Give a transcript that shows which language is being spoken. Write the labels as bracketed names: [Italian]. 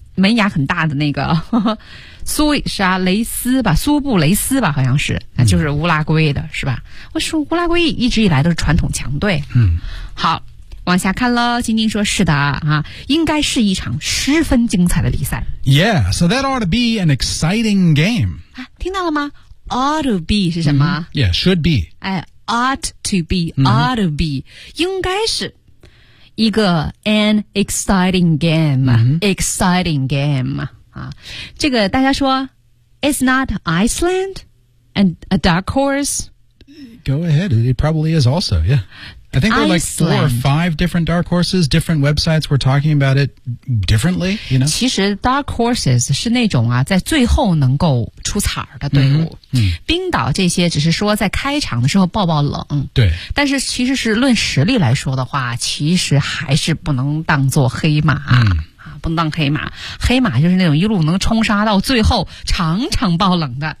[Chinese] 门牙很大的那个苏啥雷斯吧苏布雷斯吧好像是就是乌拉圭的是吧我说乌拉圭一直以来都是传统强队嗯，好往下看了晶晶说是的啊，应该是一场十分精彩的比赛 [English] Yeah, so that ought to be an exciting game、 [Chinese] 啊、听到了吗 [English] Ought to be [Chinese] 是什么、mm-hmm. [English] Yeah, should be、哎、Ought to be、mm-hmm. Ought to be [Chinese] 应该是一个 [English] an exciting game、 mm-hmm. exciting game、 [Chinese] 啊、这个大家说 [English] is not Iceland and a dark horse go ahead it probably is also yeah I think there are like four or five different dark horses different websites were talking about it differently you know [Chinese] 其实 dark horses 是那种啊在最后能够出彩的队伍、 mm-hmm. 冰岛这些只是说在开场的时候爆冷对但是其实是论实力来说的话其实还是不能当作黑马、 mm-hmm. 啊、不能当黑马黑马就是那种一路能冲杀到最后场场爆冷的